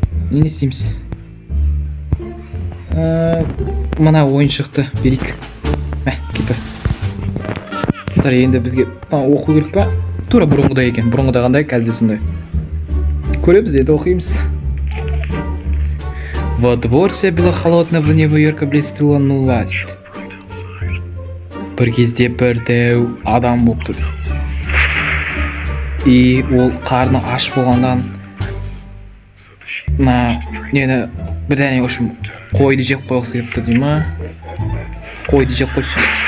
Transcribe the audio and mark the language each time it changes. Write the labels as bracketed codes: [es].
[kk] Не істейміз? Мына ойыншықты берейік. Кетті. Достар, енді бізге оқу керек па? Тура бұрынғыдай екен. Бұрынғыда қандай, қазір сондай. Көреміз, енді оқимыз. [ru] Во двор вся была холодная, в небо ярко блестела луна. [kk] бір кезде бір дәу адам болыпты. [ru] И [kk] ол қарны аш болғандан нені бірдәне үшін қойды жеп қойғысы келіпті дей ма? Қойды жеп қойыпты.